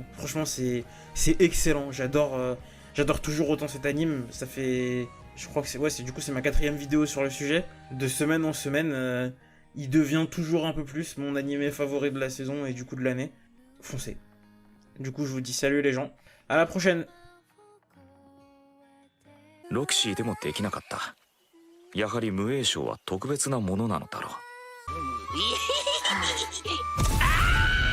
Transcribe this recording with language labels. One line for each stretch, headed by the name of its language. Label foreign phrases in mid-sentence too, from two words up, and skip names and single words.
French: Franchement c'est excellent, j'adore toujours autant cet anime. Ça fait, je crois que c'est ma 4e vidéo sur le sujet. De semaine en semaine, il devient toujours un peu plus mon animé favori de la saison et du coup de l'année. Foncez. Du coup je vous dis salut les gens, à la prochaine.
Japanese: ロキシーでもできなかった。やはり無栄賞は特別なものなのだろう。あ